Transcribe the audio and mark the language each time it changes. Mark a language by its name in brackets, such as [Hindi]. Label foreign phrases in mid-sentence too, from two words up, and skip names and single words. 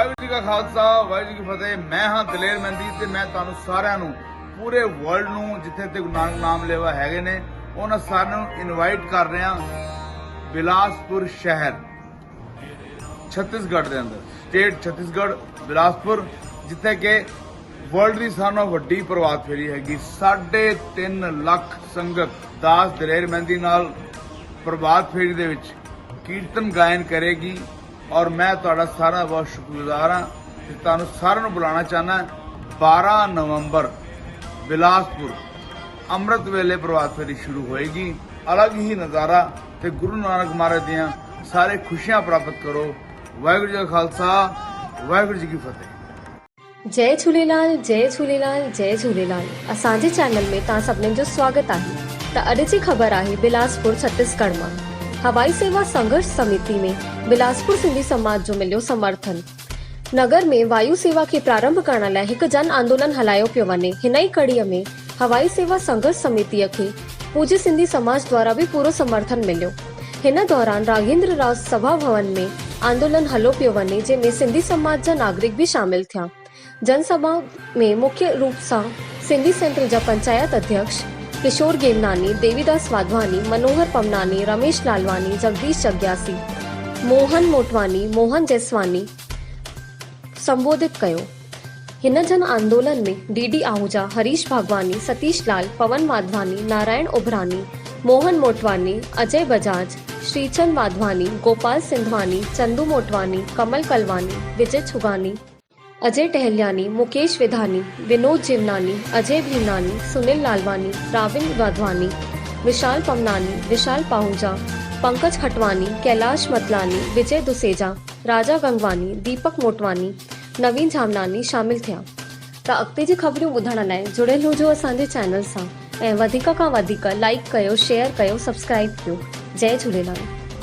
[Punjabi] ਕਾ ਖ਼ਾਲਸਾ ਵਾਹਿਗੁਰੂ ਜੀ ਕੀ ਫ਼ਤਿਹ। ਮੈਂ ਹਾਂ ਦਲੇਰ ਮਹਿੰਦੀ ਤੇ ਮੈਂ ਤੁਹਾਨੂੰ ਸਾਰਿਆਂ ਨੂੰ ਪੂਰੇ ਵਰਲਡ ਨੂੰ ਜਿੱਥੇ ਤੇ ਗੁਰੂ ਨਾਨਕ ਨਾਮ ਲੇਵਾ ਹੈਗੇ ਨੇ ਉਹਨਾਂ ਸਾਰਿਆਂ ਨੂੰ ਇਨਵਾਈਟ ਕਰ ਰਿਹਾ ਬਿਲਾਸਪੁਰ ਸ਼ਹਿਰ [Hindi] छत्तीसगढ़ के अंदर स्टेट छत्तीसगढ़ बिलासपुर [Punjabi] ਜਿੱਥੇ ਕਿ ਵਰਲਡ ਕੀ ਸਾਰੋਂ ਵੱਡੀ ਪ੍ਰਭਾਤ ਫੇਰੀ ਹੈਗੀ 3.5 ਲੱਖ ਸੰਗਤ ਦਾਸ ਦਲੇਰ ਮਹਿੰਦੀ ਨਾਲ ਪ੍ਰਭਾਤ ਫੇਰੀ ਦੇ ਵਿੱਚ ਕੀਰਤਨ ਗਾਇਨ ਕਰੇਗੀ ਔਰ ਮੈਂ ਤੁਹਾਡਾ ਸਾਰਾ ਬਹੁਤ ਸ਼ੁਕਰਗੁਜ਼ਾਰ ਹਾਂ ਤੇ ਤੁਹਾਨੂੰ ਸਾਰਿਆਂ ਨੂੰ ਬੁਲਾਉਣਾ ਚਾਹੁੰਨਾ 12 ਨਵੰਬਰ ਬਿਲਾਸਪੁਰ ਅੰਮ੍ਰਿਤ ਵੇਲੇ ਪ੍ਰਭਾਤ ਫੇਰੀ ਸ਼ੁਰੂ ਹੋਏਗੀ। ਅਲੱਗ ਹੀ ਨਜ਼ਾਰਾ ਤੇ ਗੁਰੂ ਨਾਨਕ ਮਹਾਰਾਜ ਦੀਆਂ ਸਾਰੇ ਖੁਸ਼ੀਆਂ ਪ੍ਰਾਪਤ ਕਰੋ। ਵਾਹਿਗੁਰੂ ਜੀ ਕਾ ਖ਼ਾਲਸਾ ਵਾਹਿਗੁਰੂ ਜੀ ਕੀ ਫ਼ਤਿਹ। [Sindhi] जय झूलेलाल जय झूलेलाल जय झूलेलाल। असांजे चैनल में तव्हां सभिनीनि जो स्वागत आहे। त अॼु जी ख़बर आहे बिलासपुर छत्तीसगढ़ मां हवाई सेवा संघर्ष समिति में बिलासपुर सिंधी समाज जो मिलियो समर्थन। नगर में वायु सेवा खे प्रारंभ करण लाइ हिकु जन आंदोलन हलायो पियो वञे। हिन ई कड़ीअ में हवाई सेवा संघर्ष समितिअ खे पूज्य सिंधी समाज द्वारा भी पूरो समर्थन मिलियो। हिन दौरान राघेंद्र राज सभा भवन में आंदोलन हलो पियो वञे जंहिंमें सिंधी समाज जा नागरिक भी शामिल थिया। जनसभा में मुख्य रूप सां सिंधी सेंटर जा पंचायत अध्यक्ष किशोर गेमनानी, देवीदास वाधवानी, मनोहर पमनानी, रमेश लालवानी, जगदीश जग्यासी, मोहन मोटवानी, मोहन जैसवानी संबोधित कयो। हिन जन आंदोलन में डीडी आहूजा, हरीश भागवानी, सतीश लाल, पवन माधवानी, नारायण उभरानी, मोहन मोटवानी, अजय बजाज, श्रीचंद वाधवानी, गोपाल सिंधवानी, चंदू मोटवानी, कमल कलवानी, विजय छुगानी, अजय टहलियानी, मुकेश विधानी, विनोद जीवनानी, अजय भीमनानी, सुनील लालवानी, राविंद वाधवानी, विशाल पमनानी, विशाल पाहूजा, पंकज खटवानी, कैलाश मतलानी, विजय दुसेजा, राजा गंगवानी, दीपक मोटवानी, नवीन झामनानी शामिल थिया। त अॻिते जी ख़बरूं ॿुधण लाइ जुड़ियल हुजो असांजे चैनल सां ऐं वधीक खां वधीक लाइक कयो, शेयर कयो, सब्सक्राइब कयो। जय झूलेलाल।